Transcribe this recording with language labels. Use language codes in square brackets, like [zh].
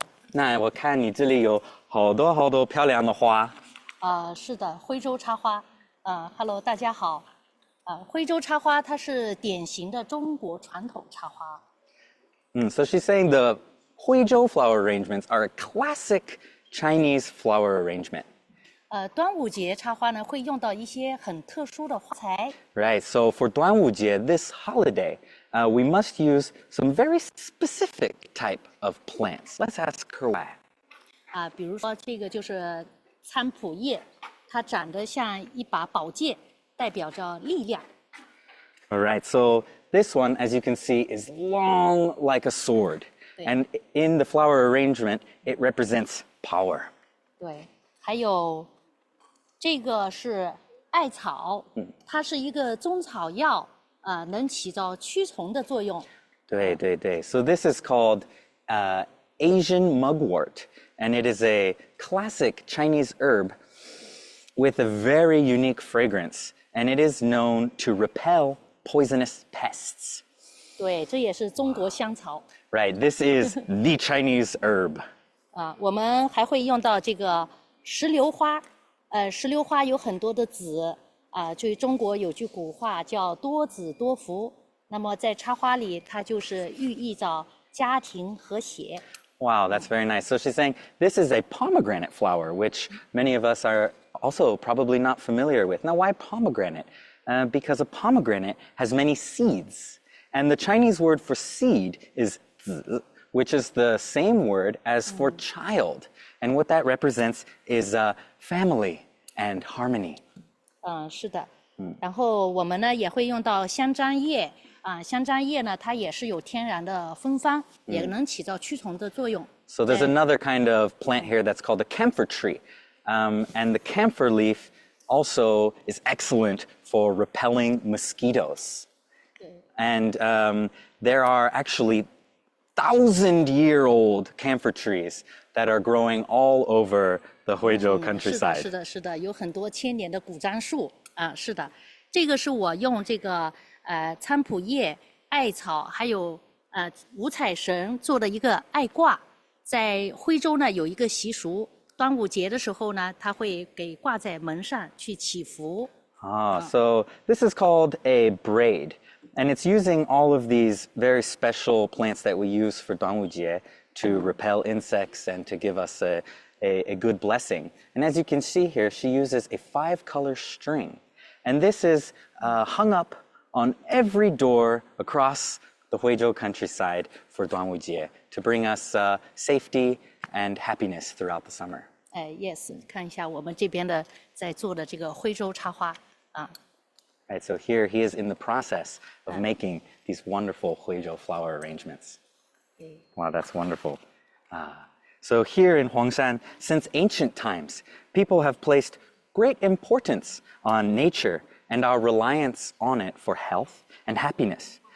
[zh] 那我看你这里有好多好多漂亮的花。是的，徽州插花。 [en] Hello， [zh] 大家好。徽州插花它是典型的中国传统插花。 [en] So she's saying the Huizhou flower arrangements are a classic Chinese flower arrangement. [zh] 端午节插花呢，会用到一些很特殊的花材。 [en] Right, so for 端午节, this holiday, we must use some very specific type of plants. Let's ask her why. [zh] 比如说这个就是菖蒲叶，它长得像一把宝剑，代表着力量。 [en] All right, so this one, as you can see, is long like a sword. And in the flower arrangement, it represents power. [zh] 对，还有这个是艾草，它是一个中草药，能起到驱虫的作用。对对对. [en] So this is called Asian mugwort, and it is a classic Chinese herb with a very unique fragrance, and it is known to repel poisonous pests. [zh] 对，这也是中国香草。 [en] Right, this is the Chinese herb. [zh] 我们还会用到这个石榴花。石榴花有很多的籽，就中国有句古话叫多子多福。那么在插花里，它就是寓意着家庭和谐。 [en] Wow, that's very nice. So she's saying this is a pomegranate flower, which many of us are also probably not familiar with. Now, why pomegranate? Because a pomegranate has many seeds. And the Chinese word for seed is zi, which is the same word as for child. And what that represents is family and harmony. [zh] 是的。然后我们呢也会用到香樟叶。香樟叶呢，它也是有天然的芬芳，也能起到驱虫的作用。 [en] So there's another kind of plant here that's called the camphor tree. And the camphor leaf also is excellent for repelling mosquitoes. And there are actually 1,000-year-old camphor trees that are growing all over the Huizhou countryside. [zh] 是的，是的，有很多千年的古樟树。是的，这个是我用这个菖蒲叶、艾草还有五彩绳做的一个艾挂。在徽州呢有一个习俗，端午节的时候呢，它会给挂在门上去祈福。 [en] So this is called a braid. And it's using all of these very special plants that we use for 端午节 to repel insects and to give us a good blessing. And as you can see here, she uses a 5-color string. And this is hung up on every door across the Huizhou countryside for 端午节 to bring us safety and happiness throughout the summer. Yes， [zh] 看一下我们这边的在做的这个徽州插花。 [en] Right, so here he is in the process of making these wonderful Huizhou flower arrangements. Wow, that's wonderful. So here in Huangshan, since ancient times, people have placed great importance on nature and our reliance on it for health and happiness.